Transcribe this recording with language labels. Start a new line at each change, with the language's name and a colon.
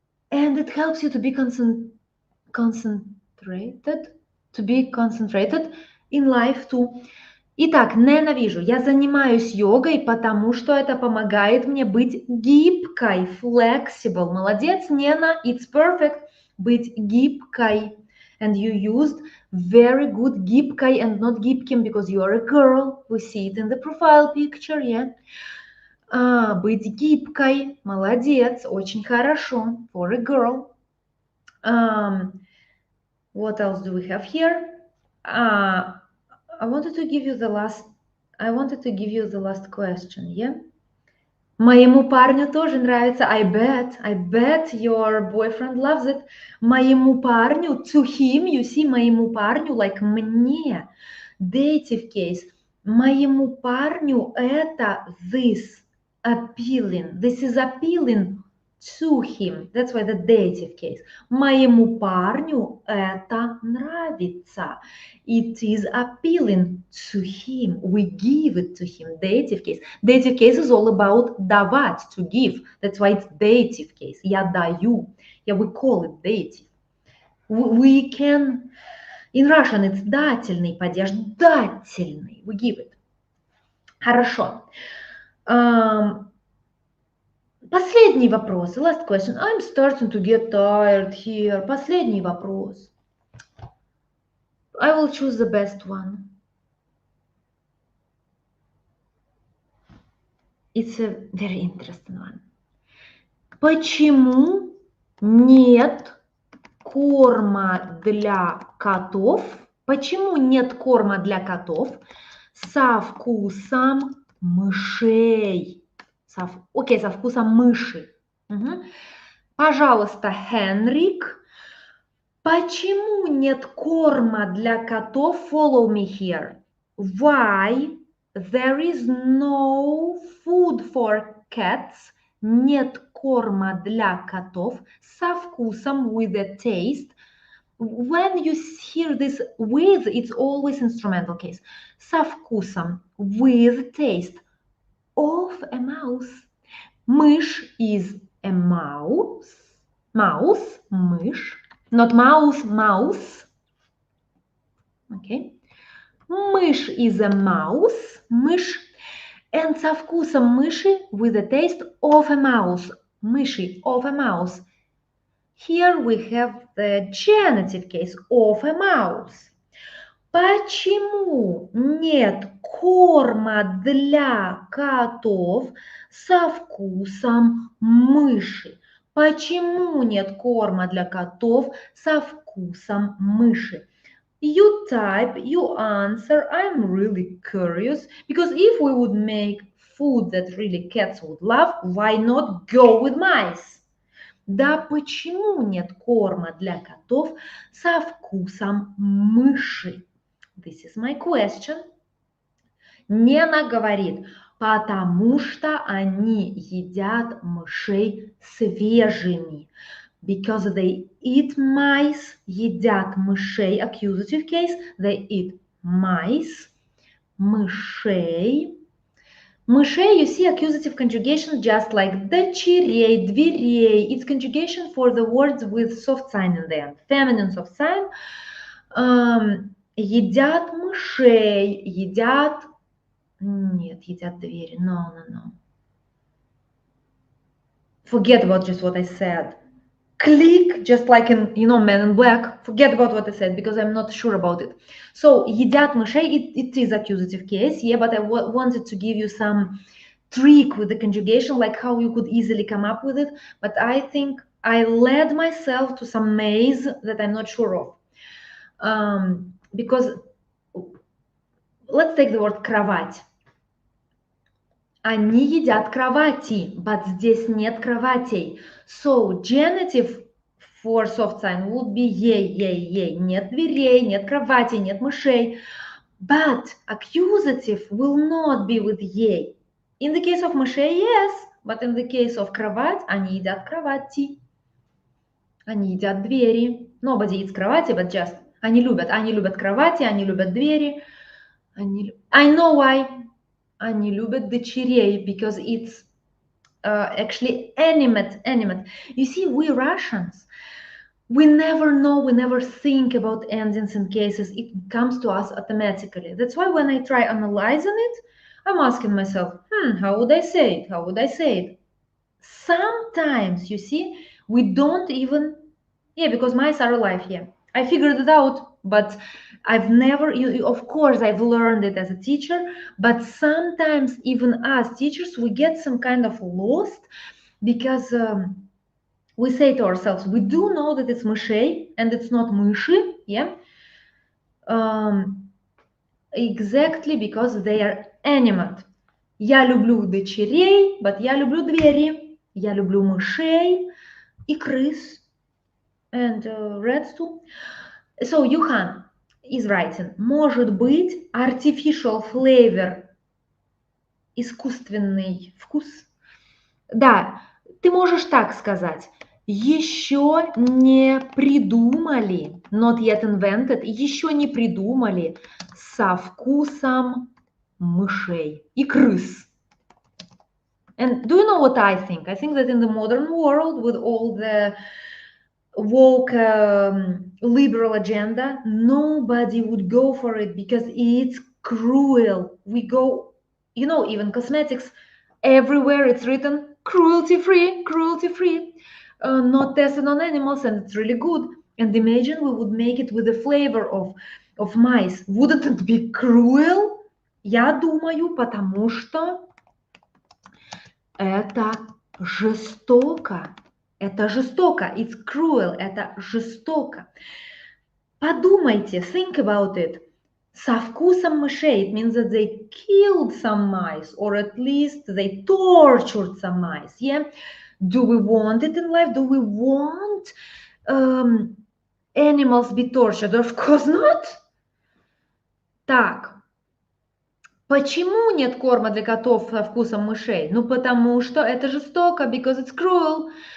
English: And it helps you to be concentrated in life too.
Russian: Итак, ненавижу. Я занимаюсь йогой, потому что это помогает мне быть гибкой, flexible. Молодец,
English: Нена, it's perfect.
Russian: Быть гибкой.
English: And you used very good гибкой and not гибким because you are a girl. We see it in the profile picture, yeah.
Russian: Быть гибкой. Молодец, очень хорошо.
English: For a girl. What else do we have here? I wanted to give you the last question, yeah?
Russian: Моему парню тоже нравится.
English: I bet your boyfriend loves it.
Russian: Моему парню,
English: to him, you see,
Russian: моему парню,
English: like мне. Dative case.
Russian: Моему парню это
English: this appealing. This is appealing to him. That's why the dative case. Моему парню это нравится. It is appealing to him. We give it to him. Dative case. Dative case is all about давать, to give. That's why it's dative case.
Russian: Я даю.
English: Yeah, we call it dative. We can... In Russian it's
Russian: дательный падеж. Дательный.
English: We give it.
Russian: Хорошо. Последний вопрос.
English: Last question. I'm starting to get tired here.
Russian: Последний вопрос.
English: I will choose the best one. It's a very interesting one.
Russian: Почему нет корма для котов? Почему нет корма для котов со вкусом мышей? Окей, со вкусом мыши. Пожалуйста, Хенрик. Почему нет корма для котов?
English: Follow me here. Why there is no food for cats?
Russian: Нет корма для котов со вкусом,
English: with a taste. When you hear this with, it's always instrumental case.
Russian: Со вкусом,
English: with taste of a mouse. Мышь is a mouse. Mouse, мышь. Not mouse, mouse. Okay. Мышь is a mouse.
Russian: Мышь.
English: And
Russian: со вкусом мыши,
English: with the taste of a mouse. Мыши, of a mouse. Here we have the genitive case, of a mouse.
Russian: Почему нет корма для котов со вкусом мыши? Почему нет корма для котов со вкусом мыши?
English: You type, you answer, I'm really curious, because if we would make food that really cats would love, why not go with mice?
Russian: Да почему нет корма для котов со вкусом мыши?
English: This is my question.
Russian: Нена говорит, потому что они едят мышей свежими.
English: Because they eat mice,
Russian: едят мышей,
English: accusative case, they eat mice, мышей. Мышей, you see accusative conjugation just like
Russian: дочерей, дверей.
English: It's conjugation for the words with soft sign in the end. Feminine soft sign.
Russian: Едят мышей, едят... Нет, едят двери.
English: No. Forget about just what I said. Click, just like in, Men in Black. Forget about what I said, because I'm not sure about it. So,
Russian: едят мышей,
English: it is accusative case, yeah, but I wanted to give you some trick with the conjugation, like how you could easily come up with it. But I think I led myself to some maze that I'm not sure of. Because, let's take the word кровать.
Russian: Они едят кровати,
English: but
Russian: здесь нет кроватей.
English: So, genitive for soft sign would be ей.
Russian: Нет дверей, нет кроватей, нет мышей.
English: But accusative will not be with ей. In the case of мышей, yes. But in the case of кровать,
Russian: они едят кровати. Они едят двери.
English: Nobody eats кровати, but just.
Russian: Они любят кровати, они любят двери.
English: I know why.
Russian: Они любят дочерей,
English: because it's actually animate. You see, we Russians, we never know, we never think about endings and cases. It comes to us automatically. That's why when I try analyzing it, I'm asking myself, how would I say it? How would I say it? Sometimes, you see, we don't even, yeah, because mice are alive here. I figured it out, but I've never, of course, I've learned it as a teacher, but sometimes even as teachers, we get some kind of lost because we say to ourselves, we do know that it's мышей and it's not мыши, yeah, exactly because they are animate.
Russian: Я люблю дочерей,
English: but
Russian: я люблю двери. Я люблю мышей и крыс
English: and rats too. So Юхан is writing,
Russian: может быть,
English: artificial flavor,
Russian: искусственный вкус. Да, ты можешь так сказать. Еще не придумали,
English: not yet invented,
Russian: еще не придумали со вкусом мышей и крыс.
English: And do you know what I think? I think that in the modern world, with all the woke liberal agenda, nobody would go for it because it's cruel. We go, you know, even cosmetics, everywhere it's written cruelty free, not tested on animals, and it's really good. And imagine we would make it with the flavor of mice. Wouldn't it be cruel?
Russian: Я думаю, потому что это жестоко. Это жестоко.
English: It's cruel.
Russian: Это жестоко. Подумайте,
English: think about it.
Russian: Со вкусом мышей,
English: it means that they killed some mice, or at least they tortured some mice, yeah? Do we want it in life? Do we want animals be tortured? Of course not.
Russian: Так. Почему нет корма для котов со вкусом мышей? Ну, потому что это жестоко,
English: because it's cruel.